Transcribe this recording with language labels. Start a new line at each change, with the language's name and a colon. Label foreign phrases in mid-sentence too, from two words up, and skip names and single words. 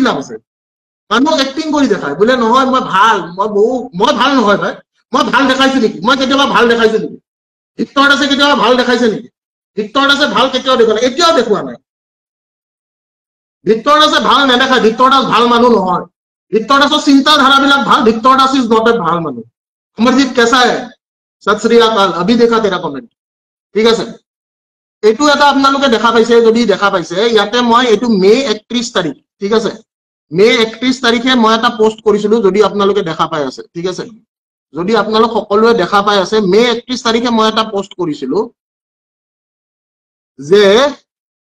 Assamese: লাভ আছে মানুহক এক্টিং কৰি দেখায় বোলে নহয় মই ভাল নহয় ভাই মই ভাল দেখাইছো নেকি মই কেতিয়াবা ভাল দেখাইছো নেকি ভিক্টৰ দাসে কেতিয়াবা ভাল দেখাইছে নেকি ভিক্টৰ দাসে ভাল কেতিয়াও দেখুৱা নাই এতিয়াও দেখুৱা নাই ভিক্টৰ দাসে ভাল নেদেখায় ভিক্টৰ দাস ভাল মানুহ নহয় ভিক্টৰ দাসৰ চিন্তাধাৰাবিলাক ভাল ভিক্টৰ দাস
English: is not a
Assamese: ভাল মানুহ অমৰজিৎ কেঁচা হে
Punjabi: ਸਤ ਸ੍ਰੀ ਅਕਾਲ
Hindi: अभी देखा तेरा कमेंट
Assamese: ঠিক আছে এইটো এটা আপোনালোকে দেখা পাইছে যদি দেখা পাইছে ইয়াতে মই এইটো মে 31 তাৰিখ ঠিক আছে মে 31 তাৰিখে মই এটা পোষ্ট কৰিছিলো যদি আপোনালোকে দেখা পাই আছে ঠিক আছে যদি আপোনালোক সকলোৱে দেখা পাই আছে মে 31 তাৰিখে মই এটা পোষ্ট কৰিছিলো যে